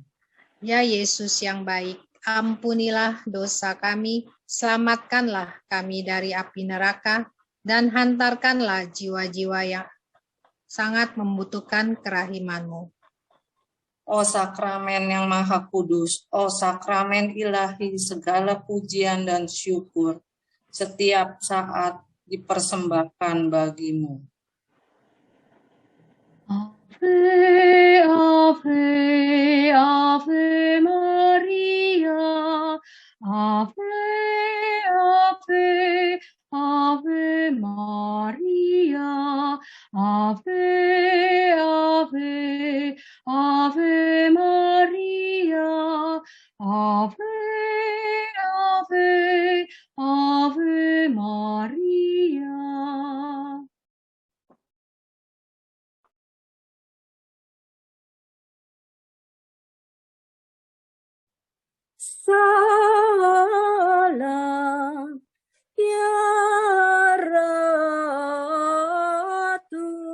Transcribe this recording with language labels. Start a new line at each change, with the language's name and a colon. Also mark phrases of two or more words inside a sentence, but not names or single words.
Indonesian: Ya Yesus yang baik, ampunilah dosa kami, selamatkanlah kami dari api neraka, dan hantarkanlah jiwa-jiwa yang sangat membutuhkan kerahiman-Mu. O sakramen yang maha kudus, o sakramen ilahi, segala pujian dan syukur setiap saat dipersembahkan bagimu.
Latin: Ave, Ave, Ave Maria, Ave, Ave, Ave Maria, Ave, Ave, Ave Maria, Ave, Ave, Ave Maria.
Indonesian: Salam ya Ratu,